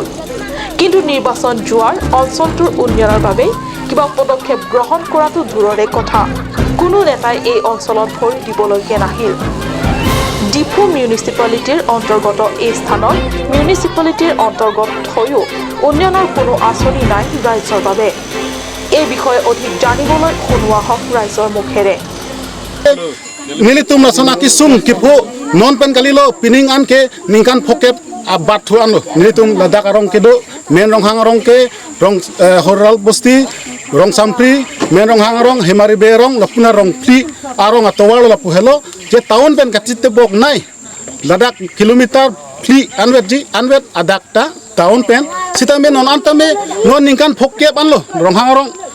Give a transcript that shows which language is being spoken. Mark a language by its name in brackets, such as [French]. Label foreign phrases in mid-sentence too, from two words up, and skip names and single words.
[Assamese] কিন্তু নিৰ্বাচন যোৱাৰ অঞ্চলটোৰ উন্নয়নৰ বাবে কিবা পদক্ষেপ গ্ৰহণ কৰাটো দূৰৰে কথা, কোনো নেতাই এই অঞ্চলত ভৰি দিবলৈকে নাহিল। ডিফু মিউনিচিপালিটিৰ অন্তৰ্গত এই স্থানত মিউনিচিপালিটিৰ অন্তৰ্গত হৈও উন্নয়নৰ কোনো আঁচনি নাই ৰাইজৰ বাবে। এই বিষয়ে অধিক জানিবলৈ শুনোৱা হওক ৰাইজৰ মুখেৰে। [Karbi] Nilitum nasana kisum kipu non pen kalilo pining an ke ningkan pokep abat thuan lo nilitum ladak arong kedo men rong hang arong ke rong horal bosti rong sampri men rong hang arong hemari berong lapuna rong pli arong atowal lapu hello je tahun pen kacite bok nai ladak kilometer pli anwet adak ta tahun pen sita men non antame non ningkan pokep an lo rong hang arong